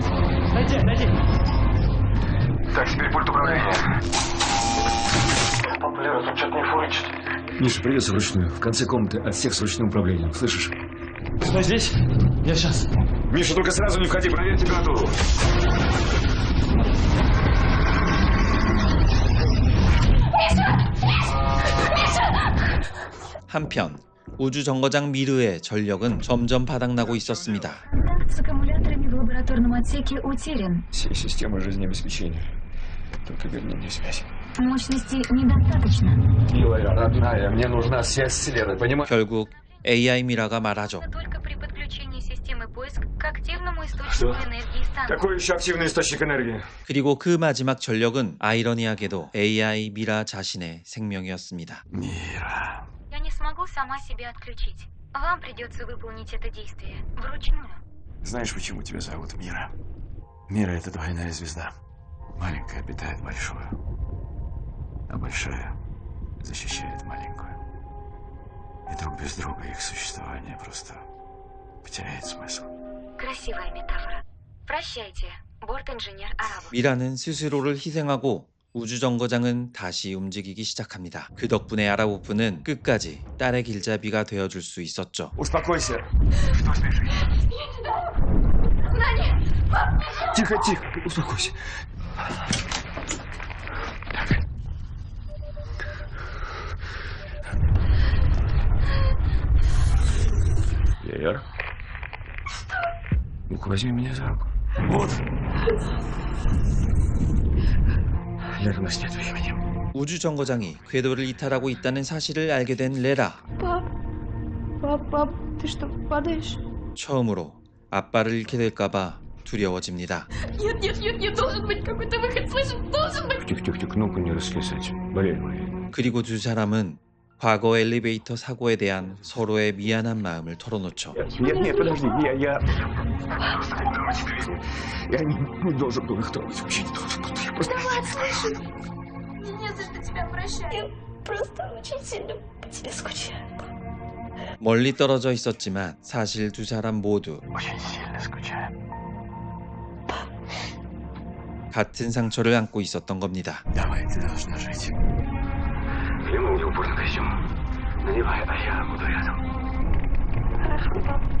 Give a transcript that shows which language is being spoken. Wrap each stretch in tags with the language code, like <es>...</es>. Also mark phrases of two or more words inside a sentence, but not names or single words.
<ru>Найди. Так, теперь пульт управления. Папа, Лера, тут что-то не фурычит. Миша, придется вручную. В конце комнаты отсек с ручным управлением. Слышишь? Стой здесь. Я сейчас. Миша, только сразу не входи, проверь температуру.</ru> <ko>한편 우주 정거장 미르의 전력은 점점 바닥나고 있었습니다.</ko> <ru>Контакт с аккумуляторами в лабораторном отсеке утерян. Все системы жизнеобеспечения. Только верни мне связь. Мощности недостаточно. Милая, родная, мне нужна связь с Лерой, понимаешь?</ru> <ko>결국 AI 미라가 말하죠.</ko> <ru>Только при подключении системы поиск к активному источнику энергии станции. Какой еще активный источник энергии?</ru> <ko>그리고 그 마지막 전력은 아이러니하게도 AI 미라 자신의 생명이었습니다.</ko> <ru>Мира. Я не смогу сама себя отключить. Вам придется выполнить это действие вручную. Знаешь, почему тебя зовут Мира? Мира — это двойная звезда. Маленькая питает большую, а большая защищает маленькую. И друг без друга их существование просто потеряет смысл. Красивая метафора. Прощайте, борт-инженер Арабов.</ru> <ko>미라는 스스로를 희생하고 우주정거장은 다시 움직이기 시작합니다. 그 덕분에 아라보프는 끝까지 딸의 길잡이가 되어줄 수 있었죠.</ko> <ru>Успокойся. Тихо, успокойся. Лер? Ну-ка, возьми меня за руку. Вот. Лер, у нас нет времени.</ru> <ko>우주정거장이 궤도를 이탈하고 있다는 사실을 알게 된 레라.</ko> <ru>Пап, ты что, падаешь?</ru> <ko>처음으로 아빠를 잃게 될까봐 두려워집니다.</ko> <ru>Нет, должен быть какой-то выход, слышишь? Должен быть. Тихо, ну-ка не расслезать. Болезнь.</ru> <ko>그리고 두 사람은 과거 엘리베이터 사고에 대한 서로의 미안한 마음을 털어놓죠.</ko> <ru>Нет, подожди, я не должен был их трогать, вообще не должен был. Я просто... Давай, слышишь? Мне не за что тебя прощать. Я просто очень сильно по тебе скучаю.</ru> <ko>멀리 떨어져 있었지만 사실 두 사람 모두</ko> <ru>Очень сильно скучаю.</ru> <ko>같은 상처를 안고 있었던 겁니다.</ko> <ru>Давай, ты должна жить. Ему не упорно костюм. Надевай, а я буду рядом. Хорошо, пап.</ru>